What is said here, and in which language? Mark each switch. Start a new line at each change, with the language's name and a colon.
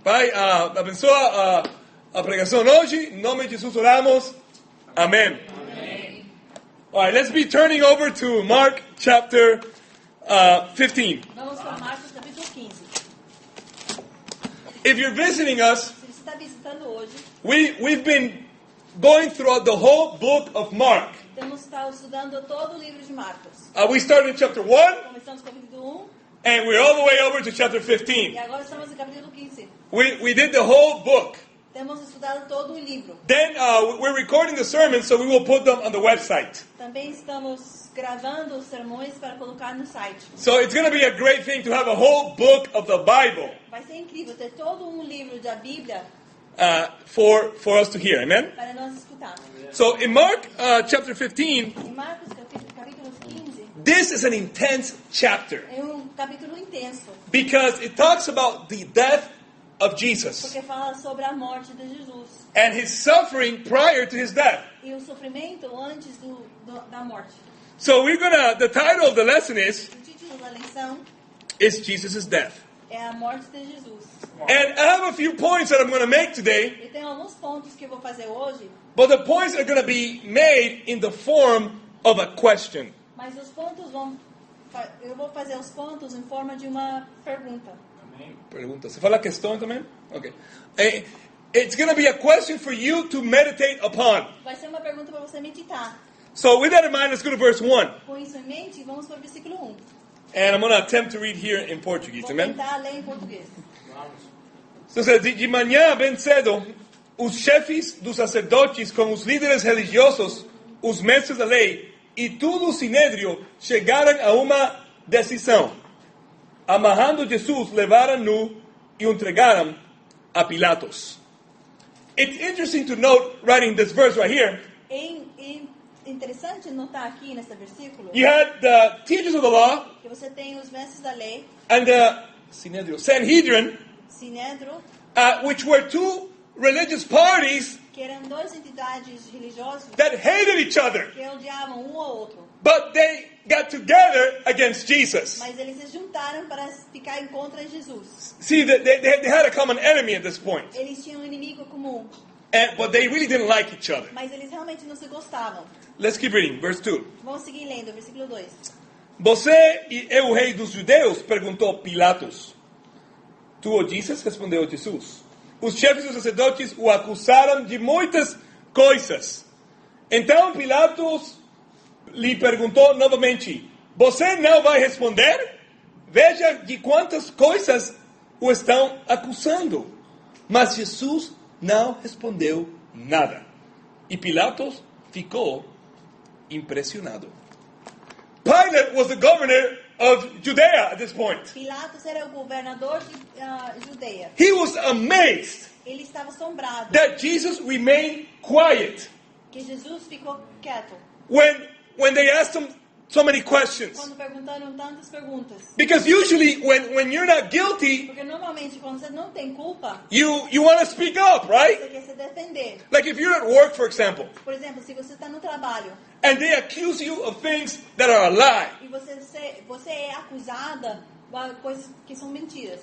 Portuguese: Pai, abençoa a pregação hoje. Em nome de Jesus oramos. Amém.
English: All right, let's be turning over to Mark chapter 15.
Portuguese: Vamos para Marcos capítulo 15.
English: If you're visiting us,
Portuguese: Se você está visitando hoje,
English: we've been going throughout the whole book of Mark.
Portuguese: temos estado estudando todo o livro de Marcos.
English: We started in chapter 1,
Portuguese: Começamos no capítulo 1
English: and we're all the way over to chapter
Portuguese: e
English: 15.
Portuguese: agora estamos no capítulo 15.
English: We did the whole book.
Portuguese: Temos estudado todo o livro.
English: Then we're recording the sermons, so we will put them on the website.
Portuguese: Também estamos gravando os sermões para colocar no site.
English: So it's going to be a great thing to have a whole book of the Bible
Portuguese: Vai ser incrível ter todo um livro da Bíblia
English: for us to hear. Amen?
Portuguese: para nós escutar.
English: So in Mark chapter 15,
Portuguese: Em Marcos capítulo 15
English: this is an intense chapter
Portuguese: é capítulo intenso,
English: because it talks about the death of Jesus
Portuguese: porque fala sobre a morte de Jesus
English: and his suffering prior to his death.
Portuguese: e o sofrimento antes da morte.
English: So the title of the lesson is
Portuguese: O título da lição
English: Jesus' Death.
Portuguese: é a morte de Jesus.
English: And I have a few points that I'm going to make today,
Portuguese: E tem alguns pontos que eu vou fazer hoje,
English: but the points are going to be made in the form of a question.
Portuguese: mas os pontos eu vou fazer os pontos em forma de uma pergunta. Pergunta. ¿Se fala questão também? Okay.
English: It's going to be a question for you to meditate upon.
Portuguese: Vai ser uma pergunta para você meditar.
English: So with that in mind, let's go to verse 1.
Portuguese: Com isso em mente, vamos para o versículo 1.
English: And I'm going to attempt to read here in Portuguese.
Portuguese: Vou
English: Amen?
Portuguese: tentar ler em português. So, de manhã bem cedo, os chefes dos sacerdotes com os líderes religiosos, os mestres da lei e todo o sinédrio chegaram a uma decisão. Amarrando Jesus, levaram-no e o entregaram a Pilatos.
English: It's interesting to note, writing this verse right here,
Portuguese: É interessante notar aqui nesse versículo
English: you had the teachers of the law
Portuguese: que você tem os mestres da lei,
English: and the Sanhedrin,
Portuguese: Sinédrio,
English: which were two religious parties
Portuguese: que eram duas entidades religiosas
English: that hated each other.
Portuguese: que odiavam um ao outro.
English: But they got together against Jesus.
Portuguese: Mas eles se juntaram para ficar em contra de Jesus.
English: See, they had a common enemy at this point.
Portuguese: Eles tinham um inimigo comum,
English: But they really didn't like each other.
Portuguese: mas eles realmente não se gostavam.
English: Let's keep reading. Verse 2.
Portuguese: Vamos seguir lendo, versículo 2. Você é o rei dos judeus? Perguntou Pilatos. Tu o dizes? Respondeu Jesus. Os chefes dos sacerdotes o acusaram de muitas coisas. Então Pilatos lhe perguntou novamente: você não vai responder? Veja de quantas coisas o estão acusando. Mas Jesus não respondeu nada. E Pilatos ficou impressionado.
English: Pilate was the governor of Judea at this point.
Portuguese: Pilatos era o governador de Judeia.
English: He was amazed
Portuguese: Ele estava assombrado
English: that Jesus remained quiet
Portuguese: que Jesus ficou quieto
English: when they asked him so many questions.
Portuguese: quando perguntaram tantas perguntas.
English: Because usually when you're not guilty,
Portuguese: Porque normalmente quando você não tem culpa,
English: you want to speak up, right?
Portuguese: você quer se defender.
English: Like if you're at work, for example,
Portuguese: Por exemplo, se você está no trabalho
English: and they accuse you of things that are a lie,
Portuguese: e você é acusada de coisas que são mentiras.